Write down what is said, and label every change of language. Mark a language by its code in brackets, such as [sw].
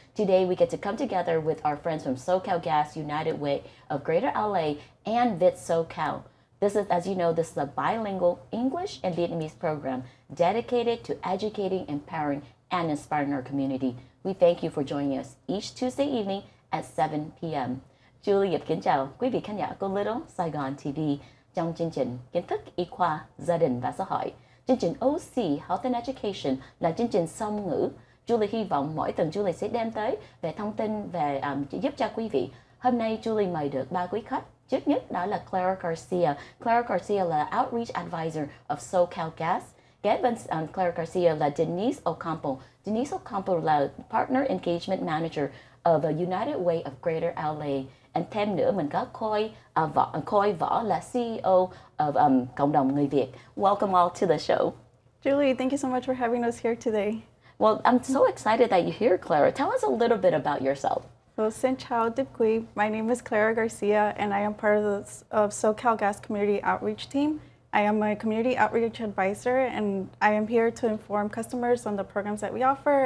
[en] Today, we get to come together with our friends from SoCal Gas, United Way of Greater LA, and SoCal. This is, as you know, this is a bilingual English and Vietnamese program dedicated to educating, empowering, and inspiring our community. We thank you for joining us each Tuesday evening at 7 p.m. [vi] Julie Yip kính chào quý vị khán giả của Little Saigon TV trong chương trình kiến thức y khoa, gia đình và xã hội. Chương trình OC Health and Education là chương trình song ngữ. Julie hy vọng mỗi tuần Julie sẽ đem tới về thông tin về giúp cho quý vị. Hôm nay Julie mời được 3 quý khách. Trước nhất đó là Clara Garcia. Clara Garcia là Outreach Advisor of SoCal Gas. Kế bên Clara Garcia là Denise Ocampo. Denise Ocampo là Partner Engagement Manager of the United Way of Greater LA. And thêm nữa mình có Khôi Võ là CEO of cộng đồng người Việt. [en] Welcome all to the show. Julie, thank you so much for having us here today. Well, I'm so excited that you're here, Clara. Tell us a little bit about yourself. [vi] So, xin chào Tiếp Quý. [en] My name is Clara Garcia, and I am part of SoCal Gas Community Outreach Team. I am a community outreach advisor, and I am here to inform customers on the programs that we offer.